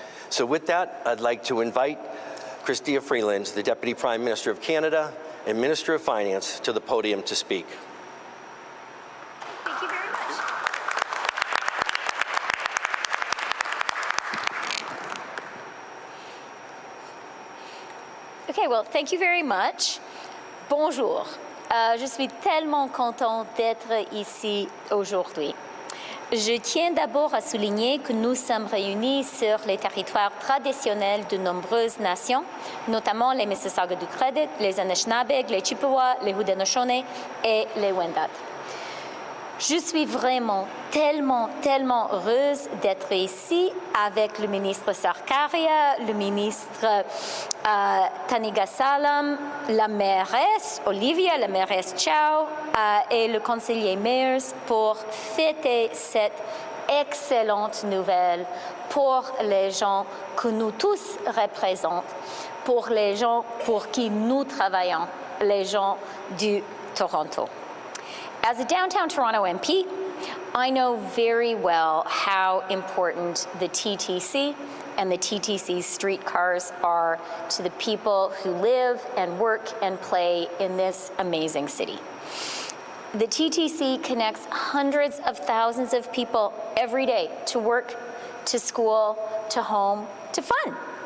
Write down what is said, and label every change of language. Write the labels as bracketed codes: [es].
[en] So with that, I'd like to invite Chrystia Freeland, the Deputy Prime Minister of Canada and Minister of Finance, to the podium to speak. Thank you very much. Okay, well, thank you very much. [fr] Bonjour. Je suis tellement contente d'être ici aujourd'hui. Je tiens d'abord à souligner que nous sommes réunis sur les territoires traditionnels de nombreuses nations, notamment les Mississaugas du Credit, les Anishinaabe, les Chippewa, les Haudenosaunee et les Wendat. Je suis vraiment tellement heureuse d'être ici avec le ministre Sarkaria, le ministre Thinayasalam, la mairesse Olivia, la mairesse Chow et le conseiller Myers pour fêter cette excellente nouvelle pour les gens que nous tous représentons, pour les gens pour qui nous travaillons, les gens du Toronto. [en] As a downtown Toronto MP, I know very well how important the TTC and the TTC streetcars are to the people who live and work and play in this amazing city. The TTC connects hundreds of thousands of people every day to work, to school, to home, to fun.